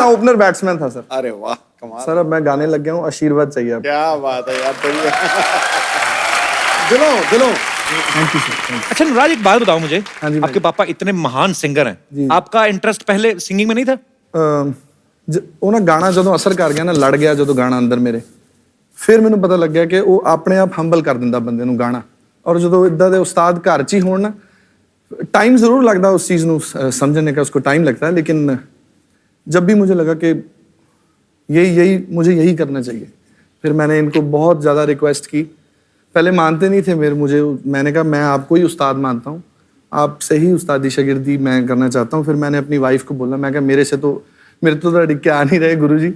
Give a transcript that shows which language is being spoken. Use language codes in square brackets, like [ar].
[hi] मैं opener batsman था sir. अरे वाह कमाल। सर अब मैं गाने लग गया हूँ, आशीर्वाद चाहिए अब। क्या बात है यार, बढ़िया। दिलों थैंक यू सर। अच्छा नवराज एक बात बताओ मुझे, हाँ जी भाई। आपके पापा इतने महान सिंगर हैं, आपका इंटरेस्ट पहले सिंगिंग में नहीं था? [pa] ਉਹ ਨਾ ਗਾਣਾ ਜਦੋਂ ਅਸਰ ਕਰ ਗਿਆ ਨਾ, ਲੜ ਗਿਆ ਜਦੋਂ ਗਾਣਾ ਅੰਦਰ ਮੇਰੇ, ਫਿਰ ਮੈਨੂੰ ਪਤਾ ਲੱਗਿਆ ਕਿ ਉਹ ਆਪਣੇ ਆਪ ਹੰਬਲ ਕਰ ਦਿੰਦਾ ਬੰਦੇ ਨੂੰ ਗਾਣਾ। ਔਰ ਜਦੋਂ ਇਦਾਂ ਦੇ ਉਸਤਾਦ ਘਰ 'ਚ ਹੀ ਹੋਣ ਨਾ, [hi] टाइम ज़रूर लगता है उस चीज़ को समझने का, उसको टाइम लगता है, लेकिन जब भी मुझे लगा कि मुझे यही करना चाहिए, फिर मैंने इनको बहुत ज़्यादा रिक्वेस्ट की। पहले मानते नहीं थे मैंने कहा मैं आपको ही उस्ताद मानता हूँ, आपसे ही उस्तादी शागिर्दी मैं करना चाहता हूँ। फिर मैंने अपनी वाइफ को बोला, मैं कहा मेरे तो अड़िक के आ नहीं रहे गुरुजी।